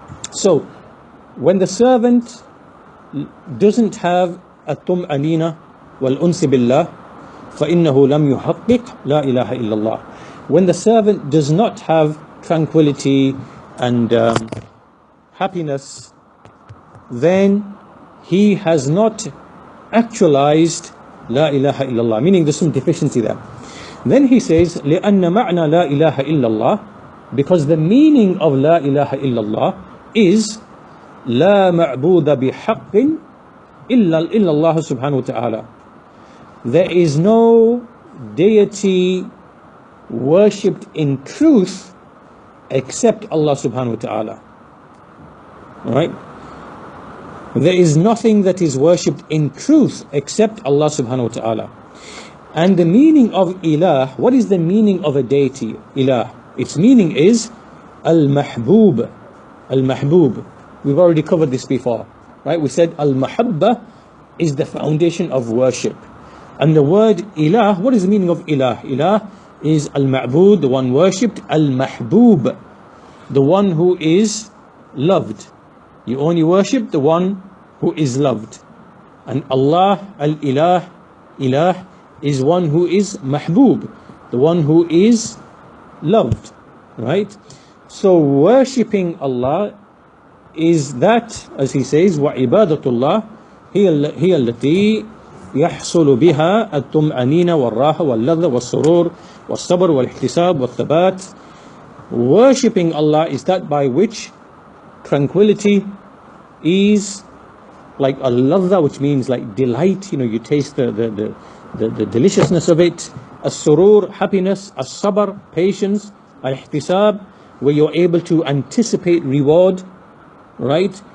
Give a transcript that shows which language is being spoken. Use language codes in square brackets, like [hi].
[en] So when the servant doesn't have [ar] الطمأنينة والأنس بالله فإنه لم يحقق لا إله إلا الله. [en] When the servant does not have tranquility and happiness, then he has not actualized [ar] لا إله إلا الله, [en] meaning there's some deficiency there. Then he says [ar] لأن معنى لا إله إلا الله, [en] because the meaning of [ar] لا إله إلا الله [en] is [ar] لا معبود بحق إلا الله سبحانه وتعالى. [en] There is no deity worshipped in truth except Allah subhanahu wa ta'ala. Right? There is nothing that is worshipped in truth except Allah subhanahu wa ta'ala. And the meaning of ilah, what is the meaning of a deity, ilah? Its meaning is al-mahbub. Al-mahbub. We've already covered this before, right? We said al-mahabba is the foundation of worship. And the word ilah, what is the meaning of ilah? Ilah is al-ma'bud, the one worshipped, al-mahbub, the one who is loved. You only worship the one who is loved. And Allah, al-ilah, ilah, is one who is mahbub, the one who is loved, right? So worshipping Allah is that, as he says, [ar] وَعِبَادَةُ اللَّهِ هي التي يحصل بها الطمأنينة والراحة واللذة والسرور والصبر والاحتساب والثبات. [en] Worshipping Allah is that by which tranquility, ease, like al-ladha, which means like delight, you taste the deliciousness of it, as-surur, happiness, as-sabr, patience, al-ihtisab, where you're able to anticipate reward, right?